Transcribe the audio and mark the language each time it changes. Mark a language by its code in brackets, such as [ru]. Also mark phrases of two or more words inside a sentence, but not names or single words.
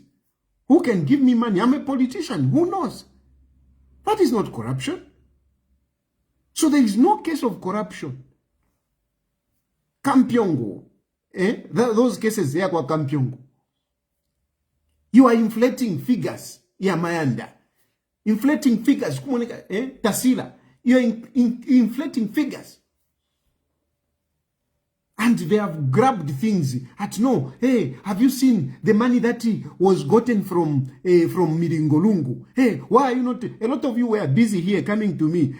[en] Who can give me money? I'm a politician. Who knows? That is not corruption. So there is no case of corruption. Kampyongo. Those cases there kwa Kampyongo. You are inflating figures. Ya Mayanda. Inflating figures. Tasila. You are inflating figures. And they have grabbed things no, hey, have you seen the money that was gotten from Miringolungu? Hey, why are you not, a lot of you were busy here coming to me.